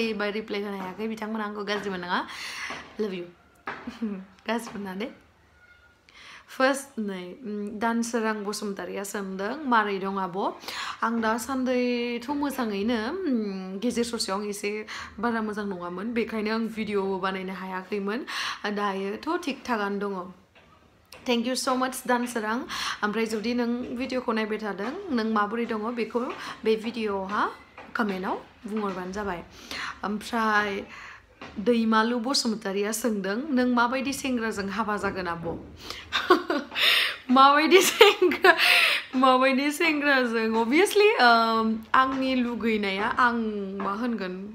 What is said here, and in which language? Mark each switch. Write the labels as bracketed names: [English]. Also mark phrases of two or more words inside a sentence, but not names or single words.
[Bodo] बा रिप्लाइ होनो हायाखै बिथांमोना आंखौ गाज्रि मोननाङा [English] love you [Bodo] गाज्रि मोना [English] the first [Bodo] नै दानसोरां बसुमतारिया सोंदों मारै दं आब' आं दासान्दैथ' मोजाङैनो गेजेर ससेयाव आं एसे बारा मोजां नङामोन बेखायनो आं भिडिअबो बानायनो हायाखैमोन दायोथ' थिग थागानो दङ [English] Thank you so much [Bodo] दानसोरां ओमफ्राय जुदि नों भिडिअखौ नायबाय थादों नों माबोरै दङ बेखौ बे भिडिअआवहा कमेन्टआव बुंहरबानो जाबाय ओमफ्राय दैमालु बसुमतारिया सोंदों नों माबायदि सेंग्राजों हाबा जागोन आब' माबायदि सेंग्राजों obviously आंनि लुगैनाया आं मा होनगोन